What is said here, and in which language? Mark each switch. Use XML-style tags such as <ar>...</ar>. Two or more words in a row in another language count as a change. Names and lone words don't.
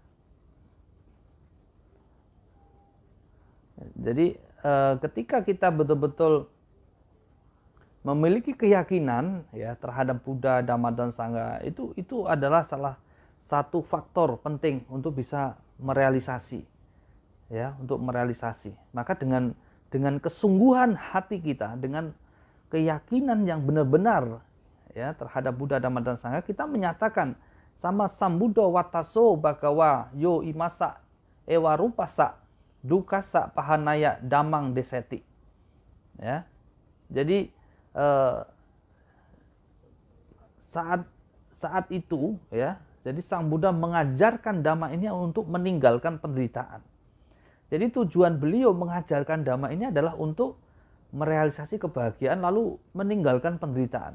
<id>Jadi ketika kita betul-betul memiliki keyakinan ya terhadap Buddha, Dhamma dan Sangha, itu adalah salah satu faktor penting untuk bisa merealisasi ya, untuk merealisasi. Maka dengan kesungguhan hati kita, dengan keyakinan yang benar-benar ya terhadap Buddha, Dhamma dan Sangha, kita menyatakan</id> <pi>sama Sambuddha Wataso Bhagawa Yo Imasa Ewa Rupasa Dukasa Pahanaya Damang Deseti.</pi> <id>Ya. Jadi saat itu ya, jadi Sang Buddha mengajarkan Dhamma ini untuk meninggalkan penderitaan. Jadi tujuan beliau mengajarkan dhamma ini adalah untuk merealisasi kebahagiaan lalu meninggalkan penderitaan.</id>